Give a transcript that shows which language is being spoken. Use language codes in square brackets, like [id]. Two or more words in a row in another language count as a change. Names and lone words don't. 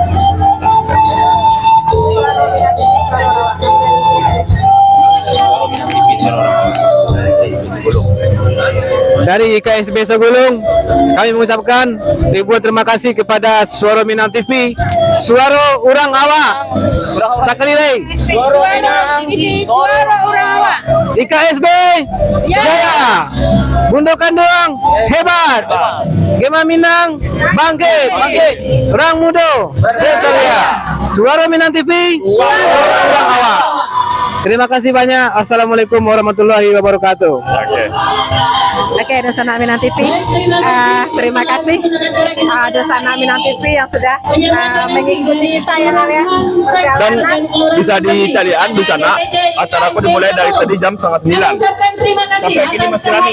[id] Dari IKSB Segulung, kami mengucapkan ribuan terima kasih kepada Suara Minang TV, Suara Urang Awak, sekali lagi, Suara Minang TV, Suara Urang Awak, IKSB Jaya, Bundo Kandung hebat, Gema Minang bangkit, Orang Muda berkarya, Suara Minang TV, Suara Urang Awak. Terima kasih banyak. [ar] السلام عليكم ورحمة الله وبركاته. [id] Oke, Dosana Minang TV. Terima kasih Dosana Minang TV yang sudah mengikuti kita ya. Dan bisa dicarian di sana. Acara aku dimulai dari tadi jam 8:30 sampai kini masih rame.